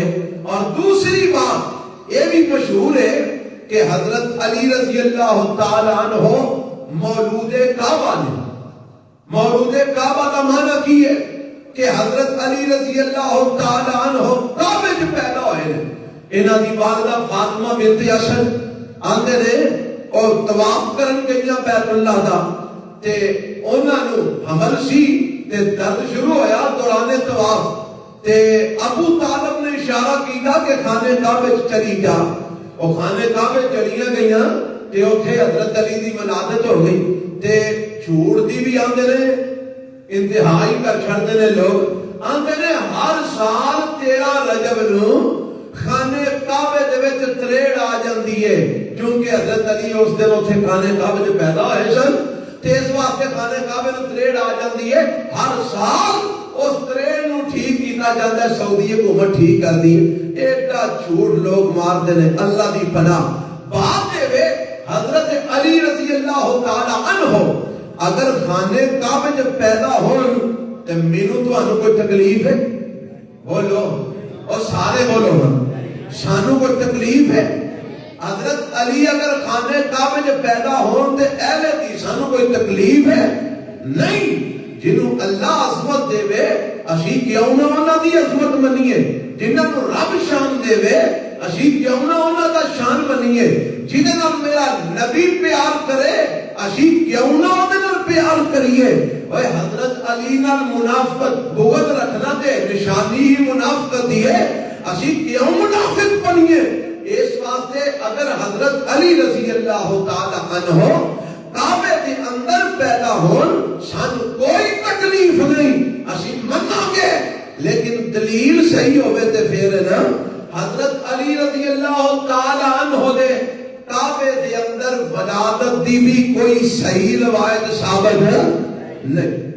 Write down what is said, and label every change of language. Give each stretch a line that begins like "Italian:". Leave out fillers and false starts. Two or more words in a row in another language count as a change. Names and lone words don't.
Urdu: اور دوسری بات یہ بھی مشہور ہے کہ حضرت علی
Arabic: رضی اللہ تعالی عنہ
Urdu: مولود کعبہ نے، مولود کعبہ کا معنی کی ہے کہ حضرت علی
Arabic: رضی اللہ تعالی عنہ
Urdu: کعبے میں پیدا ہوئے ہیں۔
Punjabi: انہاں دی والدہ فاطمہ بنت اسد آندے نے اور طواف کرن گئیاں بیت اللہ دا تے انہاں نو حمل سی تے درد شروع ہویا دوران طواف، تے ابو طالب نے اشارہ کیتا کہ خانے کعبے چلی جا، وہ خانے کعبے چلیاں گئیاں تے اوتھے حضرت علی دی ولادت ہو گئی۔ تے چھوڑ دی بھی آندے نے، انتہائی کر چھڑتے نے لوگ آندے نے ہر سال 13 رجب نو خانے کعبے دے وچ تریڑ آ جاندی ہے، کیونکہ حضرت علی اس دن اوتھے خانے کعبے وچ پیدا ہوئے سن، تے اس واسطے خانے کعبے نو تریڑ آ جاندی ہے۔ ہر سال اس تریڑ نو ٹھیک کیتا جاندا ہے، سعودی حکومت ٹھیک کر دی۔ ایڈا جھوٹ لوگ مار دے نے، اللہ دی پناہ۔ بات اے حضرت علی
Arabic: رضی اللہ تعالی عنہ
Punjabi: اگر خانے کعبے وچ پیدا ہون تے مینوں تانوں کوئی تکلیف ہے؟ بولو، اور سارے بولو سانو کوئی تکلیف ہے؟ حضرت علی اگر خانے کعبے میں پیدا ہون تے اہل دی سانو کوئی تکلیف ہے؟ نہیں۔ جنہوں اللہ عظمت دے وے اسی کیوں نہ انہاں دی عظمت منیے، جنہاں کو رب شان دے وے اسی کیوں نہ انہاں دا شان منیے، جنہاں نال میرا نبی پیار کرے اسی کیوں نہ اودے نال پیار کریے۔ اوے حضرت علی نال منافقت بغض رکھنا تے نشانی ہی منافقت دی ہے، اسی کیوں منافق بنیے؟ اس واسطے اگر حضرت علی
Arabic: رضی اللہ تعالی عنہ
Punjabi: کعبے کے اندر پیدا ہون سانو کوئی تکلیف نہیں، اسی مننا گے، لیکن دلیل صحیح ہوئے تے پھر نا حضرت علی
Arabic: رضی اللہ تعالی عنہ
Punjabi: دے کعبے دے اندر ولادت دی بھی کوئی صحیح روایت ثابت ہے نہیں۔